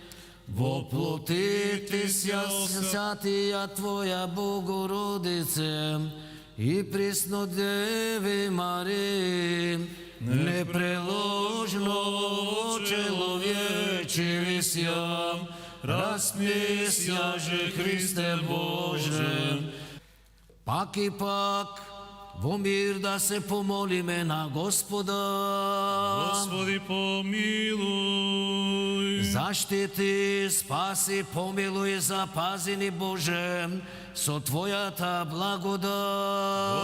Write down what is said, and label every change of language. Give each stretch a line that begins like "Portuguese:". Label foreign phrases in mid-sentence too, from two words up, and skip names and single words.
Church Slavic: Воплотитися святия Твоя Богородице и присно Деви Марии, непреложно человечевися, распнися же Христе Боже.
Macedonian: Пак и пак, во мир да се помолиме на Господа. Господи, помилуй. Заштити, спаси, помилуй, запази ни Боже, со Твојата благодат.